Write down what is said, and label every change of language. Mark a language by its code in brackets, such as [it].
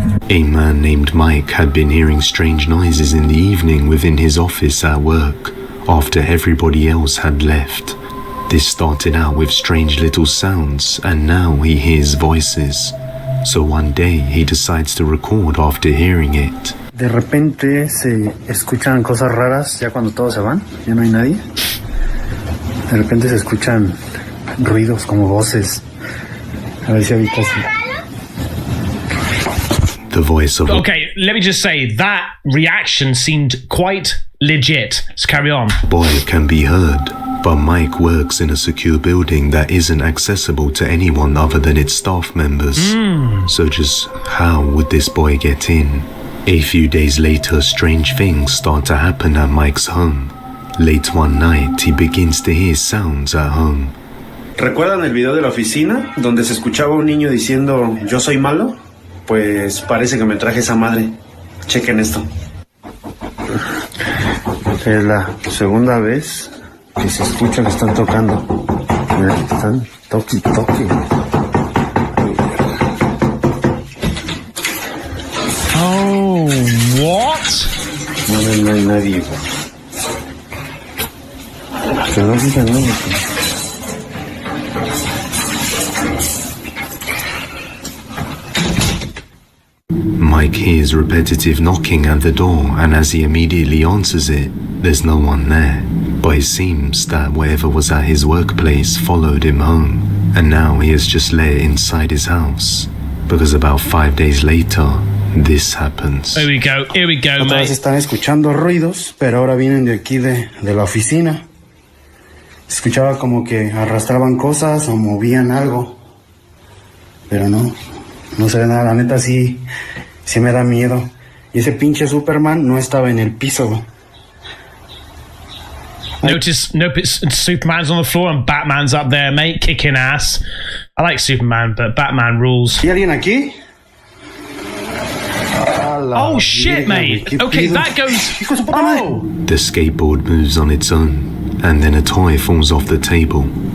[en] A man named Mike had been hearing strange noises in the evening within his office at work, after everybody else had left. This started out with strange little sounds, and now he hears voices. So one day he decides to record after hearing it. [es] De repente se escuchan cosas raras ya cuando todos se van, ya no hay nadie. De repente se escuchan ruidos como voces. A ver si ahorita sí. [en] The voice of Okay, let me just say that reaction seemed quite legit. Let's carry on. a boy can be heard, but Mike works in a secure building that isn't accessible to anyone other than its staff members. So just how would this boy get in? A few days later, strange things start to happen at Mike's home. Late one night, he begins to hear sounds at home. [es] ¿Recuerdan el video de la oficina donde se escuchaba un niño diciendo yo soy malo? Pues parece que me traje esa madre. Chequen esto. Es la segunda vez que se escucha que están tocando. Mira, están toque. [en] Oh, what? [es] No hay nadie. Que no digan nada. [en] Mike hears repetitive knocking at the door, and as he immediately answers it, there's no one there. But it seems that whatever was at his workplace followed him home, and now he is just let inside his house. Because about 5 days later, this happens. Here we go, [es] Otra vez [en] mate. [es] están escuchando ruidos, pero ahora vienen de aquí de la oficina. Se escuchaba como que arrastraban cosas o movían algo. Pero no se ve nada. La neta sí me da miedo. Y ese pinche Superman no estaba en el piso. [en] Notice Superman's on the floor and Batman's up there, mate, kicking ass. I like Superman, but Batman rules. [es] ¿Hay alguien aquí? [en] Oh shit, mate. Okay, that goes. Oh. The skateboard moves on its own, and then a toy falls off the table.